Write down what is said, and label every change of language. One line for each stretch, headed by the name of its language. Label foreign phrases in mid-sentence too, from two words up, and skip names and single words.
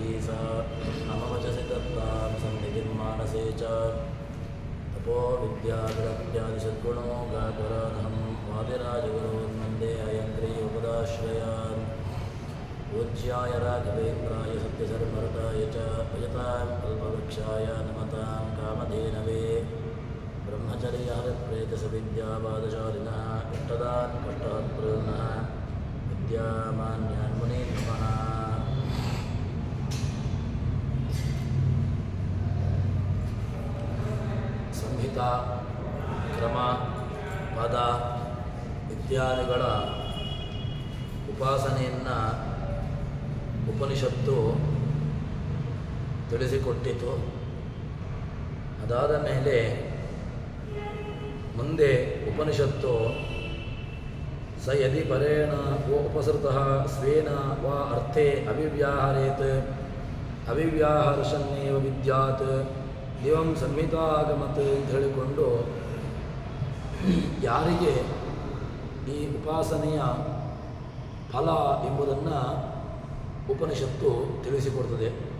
Sanskrit: सा मम वचसि दत्तां सन्निधिं मानसे च तपो विद्याविरक्त्यादिसद्गुणो गातुरानहं वादिराजगुरोन्वन्दे हयग्रीवपदाश्रयान् पूज्याय राघवेन्द्राय सत्यधर्मरताय च भजतां कल्पवृक्षाय नमतां कामधेनवे ब्रह्मचर्यहरिप्रेतसविद्यावादशालिनः इष्टदान् कष्टहर्तॄन्नः विद्यामान्यान् मुनीन् नमः।
Kannada: ಸಂಹಿತಾ ಕ್ರಮ ಪದ ಇತ್ಯಾದಿಗಳ ಉಪಾಸನೆಯನ್ನು ಉಪನಿಷತ್ತು ತಿಳಿಸಿಕೊಟ್ಟಿತು. ಅದಾದ ಮೇಲೆ ಮುಂದೆ ಉಪನಿಷತ್ತು
Sanskrit: ಸ ಯದಿ ಪರೇಣ ಉಪಸೃತಃ ಸ್ವೇನ ವಾ ಅರ್ಥೇ ಅವಿವ್ಯಾಹರೇತ್ ಅವಿವ್ಯಾಹರ್ಷನ್ನೇವ ವಿದ್ಯಾತ್ ದಿವಂ ಸಂಹಿತಾಗಮತ್
Kannada: ಅಂತ ಹೇಳಿಕೊಂಡು ಯಾರಿಗೆ ಈ ಉಪಾಸನೆಯ ಫಲ ಎಂಬುದನ್ನು ಉಪನಿಷತ್ತು ತಿಳಿಸಿಕೊಡ್ತದೆ.